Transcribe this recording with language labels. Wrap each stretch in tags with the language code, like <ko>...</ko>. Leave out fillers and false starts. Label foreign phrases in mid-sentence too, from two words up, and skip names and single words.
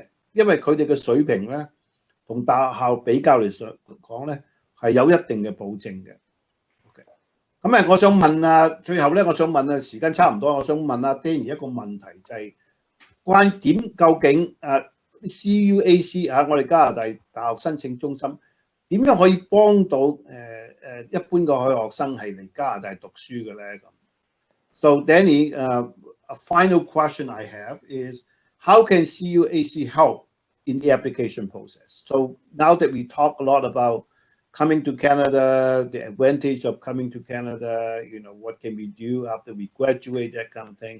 <yue>因為佢哋嘅水平咧，同大學校比較嚟講咧，係有一定嘅保證嘅。OK， 咁我想問最後咧，我想問時間差唔多，我想問Dani 一個問題，就係關究竟 CUAC 我哋加拿大大學申請中心點樣可以幫到一般嘅學生係嚟加拿大讀書嘅咧？咁</yue> <en>So Dani, a final question I have is, how can CUAC help in the application process? So now that we talk a lot about coming to Canada, the advantage of coming to Canada, what can we do after we graduate, that kind of thing.</en>